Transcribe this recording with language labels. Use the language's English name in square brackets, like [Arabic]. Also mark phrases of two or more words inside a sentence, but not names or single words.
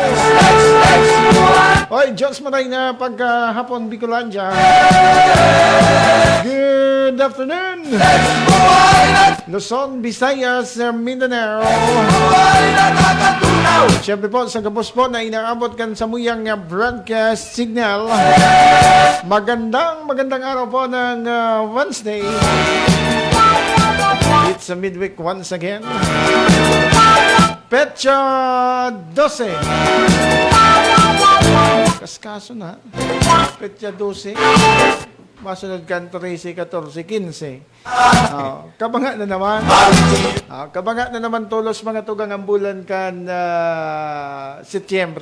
[Bikol] Oy, Diyos maray na pagkahapon Bicolandia. [English] Good afternoon. Luzon, Visayas, Mindanao. [Bikol] Siyempre po, sa gabos po na inaabot kan sa muyang [English] broadcast signal. [Filipino] Magandang araw po ng Wednesday. [English] It's a midweek once again. [Bikol] Petsa 12. Kaskaso na. Petsa 12. Masunod kan 13, 14, 15. Kabanga na naman. Kabanga na naman tulos mga tugang ang bulan kan Setyembre.